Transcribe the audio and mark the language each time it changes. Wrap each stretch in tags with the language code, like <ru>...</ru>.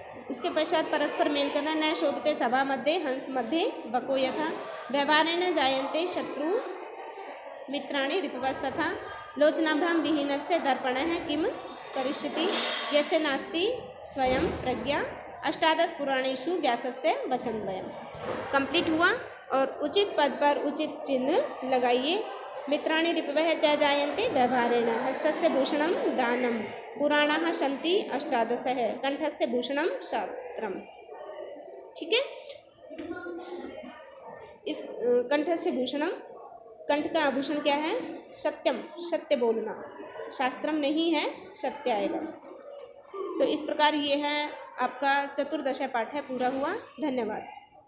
<hi>उसके पश्चात परस्पर मेल करना,</hi> <sa>न शोभते सभा मध्ये हंस मध्ये वको यथा, व्यवहारेण जायन्ते शत्रु मित्राणि रिपवस्तथा, लोचनाभ्याम विहीनस्य दर्पणः किम करिष्यति, यस्य नास्ति स्वयं प्रज्ञा, अष्टादश पुराणेषु व्यासस्य वचनद्वयम्।</sa> <hi>कंप्लीट हुआ। और उचित पद पर उचित चिन्ह लगाइए।</hi> <sa>मित्राणि रिपवः च जायन्ते व्यवहारेण, हस्तस्य भूषणं दानं, पुराणाः सन्ति अष्टादशः, कंठस्य भूषणं शास्त्रम।</sa> <hi>ठीक है। इस कंठस्य भूषणम, कंठ का आभूषण क्या है, सत्यम, सत्य बोलना, शास्त्रम नहीं है, सत्य आएगा। तो इस प्रकार ये है आपका चतुर्दश पाठ है, पूरा हुआ। धन्यवाद।</hi>